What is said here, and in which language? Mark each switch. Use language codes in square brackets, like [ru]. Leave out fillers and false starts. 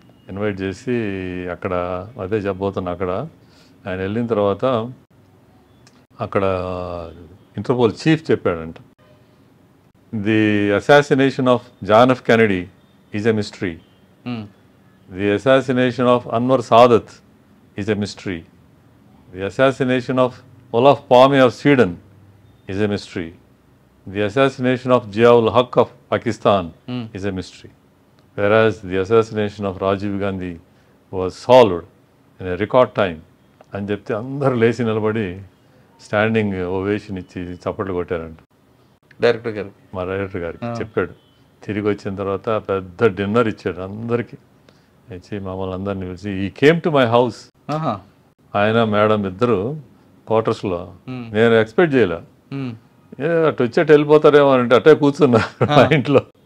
[te] Invite చేసి అక్కడ అదే చెప్పబోతున్నా. అక్కడ ఆయన వెళ్ళిన తర్వాత అక్కడ ఇంటర్పోల్ చీఫ్ చెప్పాడంట, [en] The assassination of John F Kennedy is a mystery, the assassination of Anwar Sadat is a mystery, the assassination of Olof Palme of Sweden is a mystery, The assassination of Ziaul Haq of Pakistan is a mystery, whereas the assassination of Rajiv Gandhi was solved in a record time. [te] అని చెప్తే అందరూ లేచి నిలబడి standing ovation ఇచ్చి చప్పట్లు కొట్టారంట. Director గారు, మా director గారికి చెప్పాడు. తిరిగి వచ్చిన తర్వాత పెద్ద డిన్నర్ ఇచ్చాడు అందరికీ. ఇచ్చి మమ్మల్ని అందరినీ పిలిచి [en] He came to my house. [te] ఆయన మేడం ఇద్దరు క్వార్టర్స్లో. నేను ఎక్స్పెక్ట్ చేయలే, అటు వచ్చేట వెళ్ళిపోతారేమో అంటే అట్టే కూర్చున్నా మా ఇంట్లో.